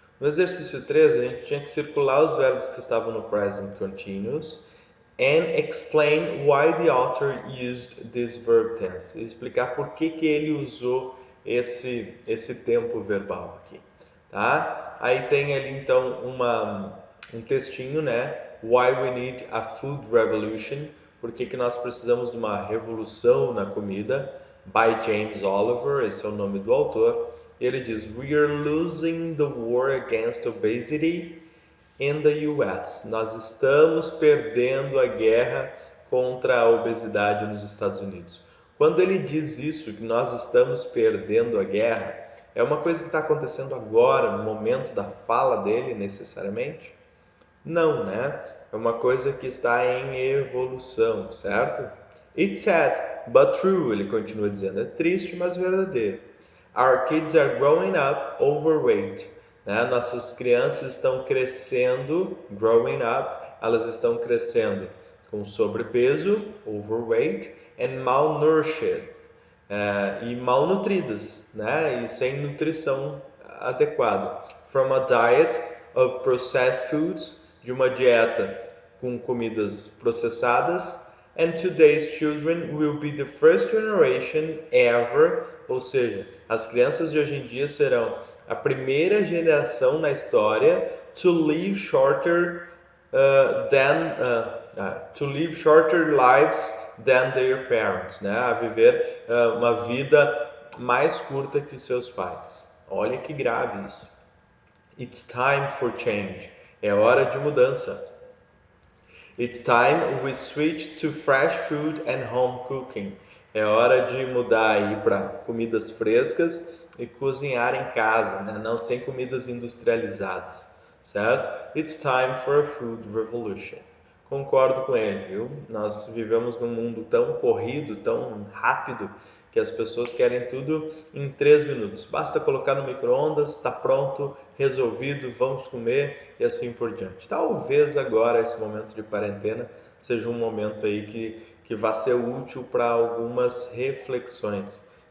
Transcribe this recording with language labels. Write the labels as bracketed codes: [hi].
[pt] No exercício 3, a gente tinha que circular os verbos que estavam no present continuous [en] and explain why the author used this verb tense. [pt] E explicar por que ele usou esse tempo verbal aqui, tá? Aí tem ali então um textinho, né? [en] Why we need a food revolution. [pt] Por que nós precisamos de uma revolução na comida? By James Oliver, esse é o nome do autor. E ele diz: [en] We are losing the war against obesity in the US. [pt] Nós estamos perdendo a guerra contra a obesidade nos Estados Unidos. Quando ele diz isso, que nós estamos perdendo a guerra, é uma coisa que está acontecendo agora, no momento da fala dele, necessariamente? Não, né? É uma coisa que está em evolução, certo? [en] It's sad, but true, [pt] ele continua dizendo. É triste, mas verdadeiro. [en] Our kids are growing up overweight. [pt] Né? Nossas crianças estão crescendo, [en] growing up, [pt] elas estão crescendo com sobrepeso, overweight, [en] and malnourished, [pt] e malnutridas, né? E sem nutrição adequada. [en] From a diet of processed foods, [pt] de uma dieta com comidas processadas, [en] and today's children will be the first generation ever, [pt] ou seja, as crianças de hoje em dia serão a primeira geração na história [en] to live shorter lives than their parents, [pt] né? A viver uma vida mais curta que seus pais. Olha que grave isso. [en] It's time for change. [pt] É hora de mudança. [en] It's time we switch to fresh food and home cooking. [pt] É hora de mudar aí para comidas frescas e cozinhar em casa, né? Não sem comidas industrializadas, certo? [en] It's time for a food revolution. [pt] Concordo com ele, viu? Nós vivemos num mundo tão corrido, tão rápido, que as pessoas querem tudo em 3 minutos. Basta colocar no micro-ondas, está pronto, resolvido, vamos comer e assim por diante. Talvez agora, esse momento de quarentena, seja um momento aí que vai ser útil para algumas reflexões.